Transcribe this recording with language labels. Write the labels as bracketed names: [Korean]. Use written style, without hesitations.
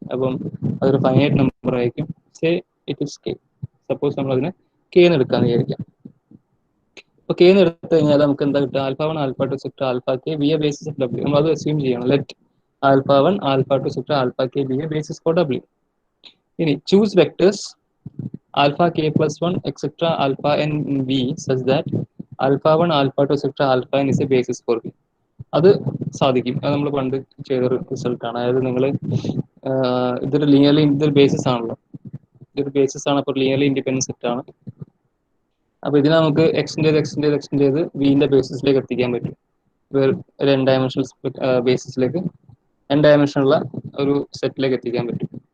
[Malayalam] അപ്പം അതൊരു finite number ആയിരിക്കും. [English] Say it is k. [Malayalam] Suppose നമ്മൾ അതിനെ കെ എന്ന് എടുക്കാന്ന് വിചാരിക്കാം. അപ്പോൾ കെ എന്ന് എടുത്തു കഴിഞ്ഞാൽ നമുക്ക് എന്താ കിട്ടുക? [English] Alpha 1 alpha 2 sector alpha K B A basis of W. [Malayalam] നമ്മൾ അത് അസ്യൂം ചെയ്യണം. [English] Let alpha 1 alpha 2 sector alpha K B A basis for W. ഇനി choose vectors alpha k plus 1 etc alpha n in v such that alpha 1 alpha 2 etc alpha n is a basis for v. [Malayalam] അത് സാധിക്കും. അത് നമ്മൾ പണ്ട് ചെയ്ത റിസൾട്ടാണ്. അതായത് നിങ്ങൾ ഇതൊരു ലീനിയർലി ഇതൊരു ബേസിസ് ആണല്ലോ, ഇതൊരു ബേസിസ് ആണ്. അപ്പോൾ ലീനിയർലി ഇൻഡിപെൻഡൻറ്റ് സെറ്റ് ആണ്. അപ്പോൾ ഇതിനെ നമുക്ക് എക്സ്റ്റെൻഡ് ചെയ്ത് വിൻ്റെ ബേസിസിലേക്ക് എത്തിക്കാൻ പറ്റും. ഒരു n ഡയമെൻഷണൽ ബേസിസിലേക്ക് n ഡയമെൻഷനുള്ള ഒരു സെറ്റിലേക്ക് എത്തിക്കാൻ പറ്റും.